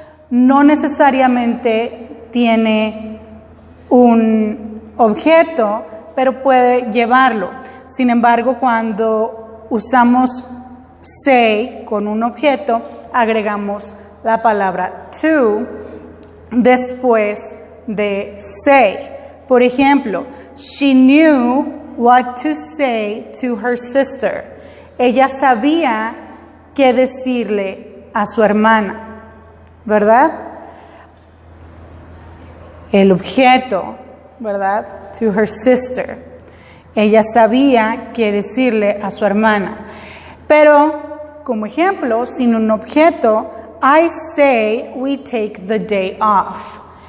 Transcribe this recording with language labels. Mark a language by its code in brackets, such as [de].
[es] No necesariamente tiene un objeto, pero puede llevarlo. Sin embargo, cuando usamos say con un objeto, agregamos la palabra to después de say. Por ejemplo, [en] she knew what to say to her sister. [es] Ella sabía qué decirle a su hermana, ¿verdad? El objeto, ¿verdad? [en] To her sister. [es] Ella sabía qué decirle a su hermana. Pero, como ejemplo, sin un objeto, [en] I say we take the day off.